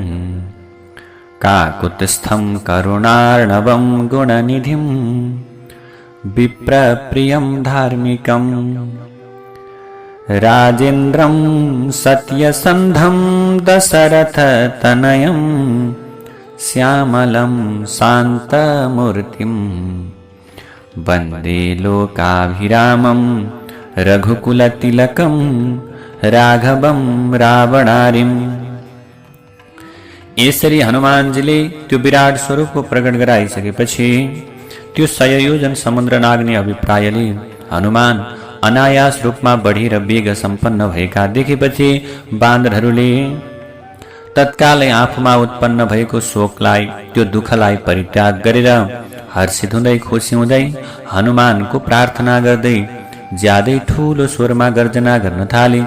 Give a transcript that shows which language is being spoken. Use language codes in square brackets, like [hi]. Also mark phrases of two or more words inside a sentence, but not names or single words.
[sa] काकुत्स्थं करुणार्णवं गुणनिधिं विप्रप्रियं धार्मिकं राजेन्द्रं सत्यसन्धं दशरथतनयं श्यामलं शान्तमूर्तिं वन्दे लोकाभिरामं रघुकुलतिलकं राघवं रावणारिम्। [ne] यसरी हनुमानजीले त्यो विराट स्वरूपको प्रकट गराइसकेपछि त्यो 100 योजन समुद्र नाग्ने अभिप्रायले हनुमान अनायास रूपमा बढी र वेग सम्पन्न भएका देखेपछि बाँदरहरूले तत्कालै आफूमा उत्पन्न भएको शोकलाई, त्यो दुःखलाई परित्याग गरेर हर्षित हुँदै खुसी हुँदै हनुमानको प्रार्थना गर्दै ज्यादै ठूलो स्वरमा गर्जना गर्न थाले।